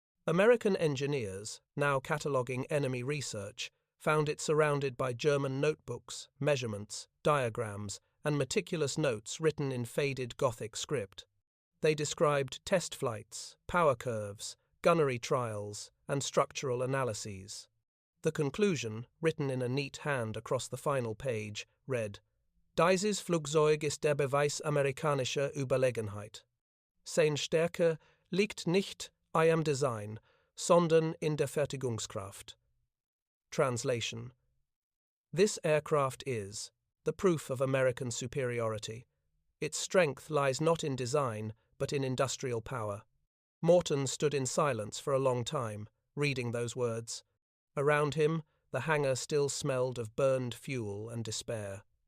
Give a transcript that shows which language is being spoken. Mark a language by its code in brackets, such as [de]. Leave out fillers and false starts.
[en] American engineers, now cataloguing enemy research, found it surrounded by German notebooks, measurements, diagrams, and meticulous notes written in faded Gothic script. They described test flights, power curves, gunnery trials, and structural analyses. The conclusion, written in a neat hand across the final page, read, [de] "Dieses Flugzeug ist der Beweis amerikanischer Überlegenheit. Seine Stärke liegt nicht im Design, sondern in der Fertigungskraft." [en] Translation: This aircraft is the proof of American superiority. Its strength lies not in design, but in industrial power. Morton stood in silence for a long time, reading those words. Around him, the hangar still smelled of burned fuel and despair.